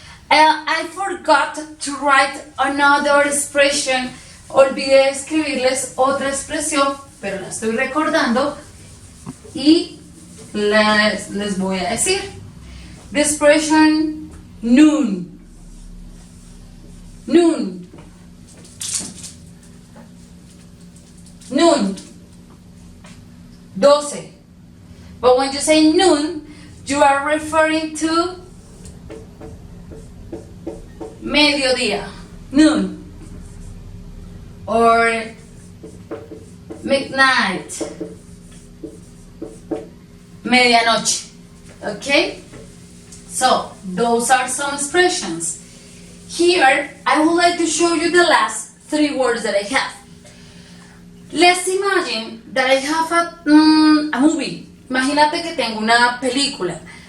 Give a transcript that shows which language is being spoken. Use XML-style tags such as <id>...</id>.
<en>I forgot to write another expression.</en> <es>Olvidé escribirles otra expresión, pero la estoy recordando y les voy a decir.</es> <en>The expression noon. Noon. Noon. 12. But when you say noon, you are referring to mediodía. Noon. Or midnight.</en> <es>Medianoche. Okay?</es> <en>So, those are some expressions. Here, I would like to show you the last 3 words that I have. Let's imagine that I have a movie.</en> <es>Imagínate que tengo una película.</es>